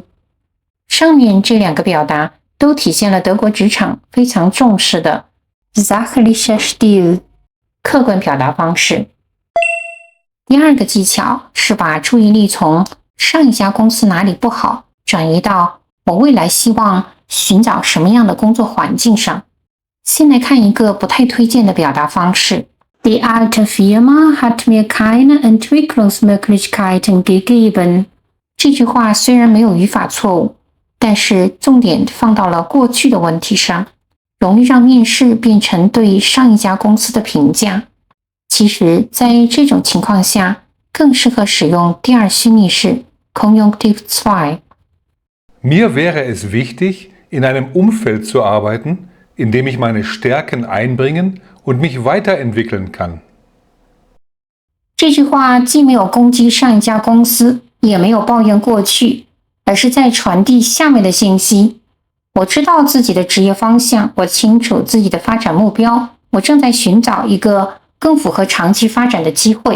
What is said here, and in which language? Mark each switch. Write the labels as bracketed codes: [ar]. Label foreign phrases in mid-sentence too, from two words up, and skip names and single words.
[zh] 上面这2个表达都体现了德国职场非常重视的 [de] sachlicher Stil [zh] 客观表达方式。第二个技巧是把注意力从上一家公司哪里不好转移到我未来希望寻找什么样的工作环境上。先来看一个不太推荐的表达方式 [de] Die alte Firma hat mir keine Entwicklungsmöglichkeiten gegeben。 [zh] 这句话虽然没有语法错误，但是重点放到了过去的问题上，容易让面试变成对上一家公司的评价。其实在这种情况下，更适合使用第二虚拟式 Konjunktiv 2。 [de] Mir wäre es wichtig, in einem Umfeld zu arbeiten, in dem ich meine Stärken einbringen und mich weiterentwickeln kann. [zh] 这句话既没有攻击上一家公司，也没有抱怨过去，而是在传递下面的信息。我知道自己的职业方向，我清楚自己的发展目标，我正在寻找一个更符合长期发展的机会。